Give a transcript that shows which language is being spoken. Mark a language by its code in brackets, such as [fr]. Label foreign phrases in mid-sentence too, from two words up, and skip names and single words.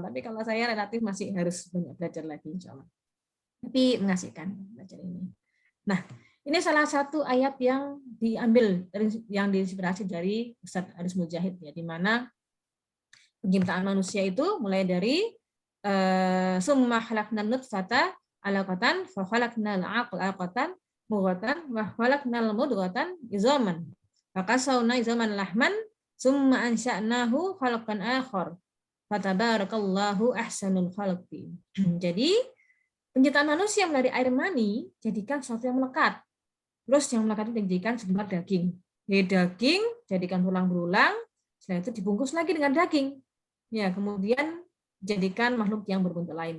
[id] Tapi kalau saya relatif masih harus banyak belajar lagi, [ar] إن شاء الله. [id] Tapi mengasihkan belajar ini. Nah, ini salah satu ayat yang diambil, yang diinspirasi dari Ustaz Aris Mujahid ya, di mana penciptaan manusia itu mulai dari [ar] ثم خلقنا النطفة علقة فخلقنا العلقة مضغة فخلقنا المضغة عظاما فكسونا العظام لحما ثم أنشأناه خلقا آخر فتبارك الله أحسن الخالقين. [id] Jadi penciptaan manusia dari air mani jadikan sesuatu yang melekat. Terus yang melekat itu dijadikan sejumlah daging. Dari daging jadikan tulang berulang, setelah itu dibungkus lagi dengan daging. Ya, kemudian jadikan makhluk yang berbentuk lain.